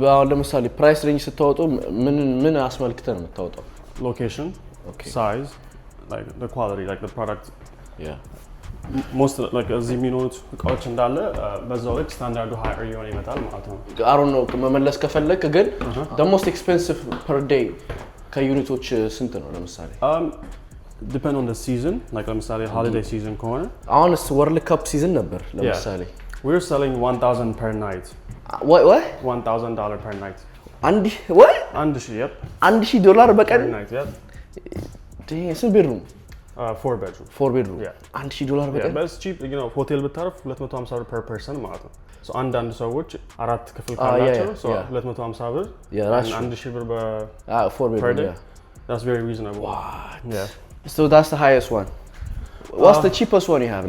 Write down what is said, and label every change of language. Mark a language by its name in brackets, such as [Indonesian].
[Amharic] ለምሳሌ ፕራይስ ሬንጅ ስታወጡ ምን አስመልክተን የምታወጣው? [English] Location, size, like the quality, like the product. [Amharic] most like እዚህ የሚኖሩት እቃዎች እንዳለ በዛው ልክ ስታንዳርዱ ሃየር እየሆነ ይመጣል ማለት ነው። [English] I don't know [Amharic] መመለስ ከፈለክ ግን [English] the most expensive per day [Amharic] ከዩኒቶች ስንት ነው ለምሳሌ? [English] depend on the season, like ለምሳሌ holiday season ከሆነ [Amharic] አሁንስ ወርልድ ካፕ ሲዝን ነበር ለምሳሌ [English] we're selling 1000 per night. what $1000 per night. [Amharic] አንድ what [English] $1000 [Amharic] $1000 በቀን [English] per night. [Amharic] ስንት ቤድሩም? [English] 4 bedroom. [Amharic] $1000 በቀን? [English] but it's cheap, you know, [Amharic] ሆቴል ብታርፍ [English] $250 per person [Amharic] ማለት ነው። so አንዳንድ ሰዎች አራት ክፍል ካላቸው [English] so $250 $1000 በ 4 bedroom. That's very reasonable. So that's the highest one. What's the cheapest one you have?